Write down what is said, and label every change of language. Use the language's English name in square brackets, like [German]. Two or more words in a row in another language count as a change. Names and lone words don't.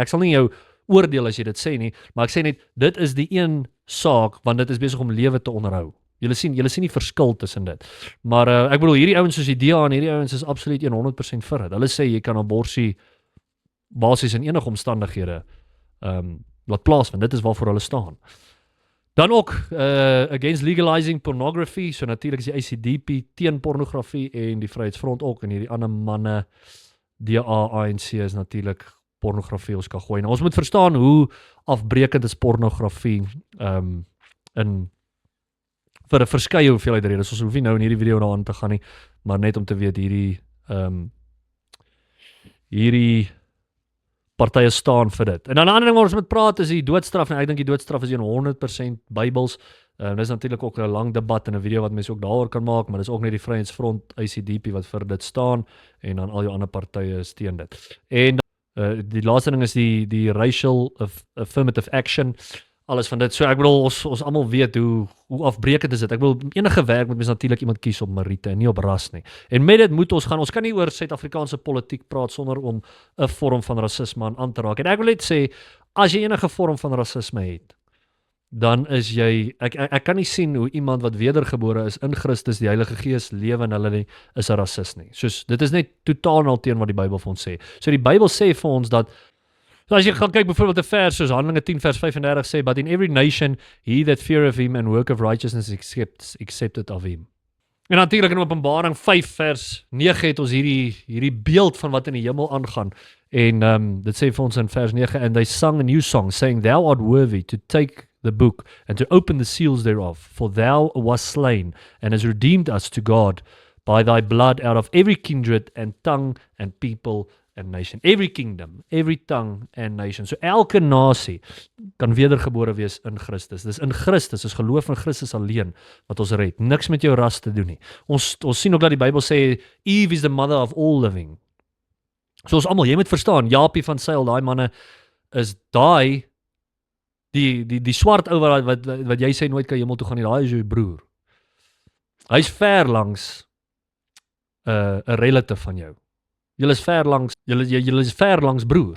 [Afrikaans] Ek sal nie jou oordeel as jy dit sê nie, maar ek sê net dit is die een saak want dit is besig om lewe te onderhou. Julle sien nie verskil tussen dit. Maar ek bedoel hierdie ouens soos die DA en hierdie ouens is absoluut 100% vir dit. Hulle sê jy kan abortus basies in enige omstandighede laat plaasvind. Dit is waarvoor hulle staan. Dan ook [English] against legalizing pornography, [Afrikaans] so natuurlik is die ACDP teen pornografie en die Vryheidsfront ook en hierdie ander manne DA, ANC is natuurlik pornografie ons kan gooi. Nou, ons moet verstaan hoe afbreekend is pornografie vir 'n verskeie hoeveelheid redes. Ons hoef nie nou in hierdie video daaraan te gaan nie, maar net om te weet hierdie partye staan vir dit. En dan 'n ander ding waar ons moet praat is die doodstraf, en ek dink die doodstraf is 100% Bybels. Dis natuurlik ook 'n lang debat en 'n video wat mense ook daaroor kan maak, maar dis ook net die Vryheidsfront, ACDP wat vir dit staan, en dan al jou ander partye steun dit. En die laaste ding is die [English] racial affirmative action, [Afrikaans] alles van dit. So ek bedoel, ons almal weet hoe afbreekend is dit. Ek bedoel, enige werk moet mens natuurlik iemand kies op meriete en nie op ras nie. En met dit moet ons gaan, ons kan nie oor Suid-Afrikaanse politiek praat sonder om 'n vorm van rasisme aan te raak. En ek wil net sê, as jy enige vorm van rasisme het, dan is jy, ek kan nie sien hoe iemand wat wedergebore is in Christus, die Heilige Gees lewe in hulle nie, is 'n rasis nie. Soos, dit is net totaal en al teen wat die Bybel vir ons sê. So die Bybel sê vir ons dat, so as jy gaan kyk byvoorbeeld 'n vers soos Handelinge 10 vers 35 sê, [English] but in every nation he that feareth him and work of righteousness accepted of him. [Afrikaans] En natuurlik in Openbaring 5 vers 9 het ons hierdie beeld van wat in die hemel aangaan. En dit sê vir ons in vers 9, [English] and they sung a new song saying, thou art worthy to take the book and to open the seals thereof, for thou wast slain and has redeemed us to God by thy blood out of every kindred and tongue and people and nation. Every kingdom, every tongue and nation. [Afrikaans] So elke nasie kan wedergebore wees in Christus. Dis in Christus, is geloof in Christus alleen wat ons red. Niks met jou ras te doen nie. Ons sien ook dat die Bybel sê [English] Eve is the mother of all living. [Afrikaans] So ons almal, jy moet verstaan, Japie van Sail, daai manne is daai die swart ou wat jy sê nooit kan hemel toe gaan nie, daai is jou broer. Hy's ver langs 'n relative van jou. Julle is ver langs broers.